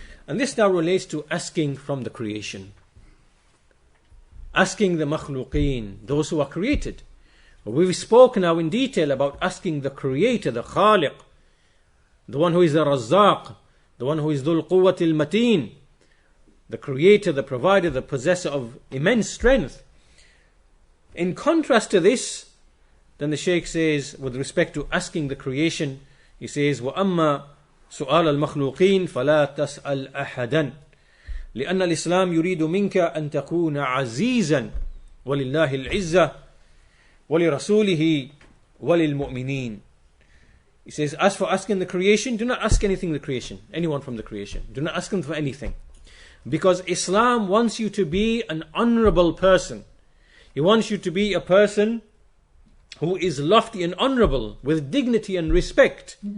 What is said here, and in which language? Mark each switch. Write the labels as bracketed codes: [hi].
[en] And this now relates to asking from the creation. Asking the makhluqeen, those who are created. We've spoken now in detail about asking the Creator, the Khaliq, the one who is the Razzaq, the one who is Dhul Quwwatil Mateen, the Creator, the Provider, the Possessor of immense strength. In contrast to this, then the Shaykh says, with respect to asking the creation, he says, [ar] وَأَمَّا سؤال المخلوقين فلا تسأل أحدا لأن الإسلام يريد منك أن تكون عزيزا ولله العزة ولرسوله وللمؤمنين. [en] He says, as for asking the creation, do not ask anything the creation, anyone from the creation. Do not ask them for anything. Because Islam wants you to be an honorable person. He wants you to be a person who is lofty and honorable, with dignity and respect.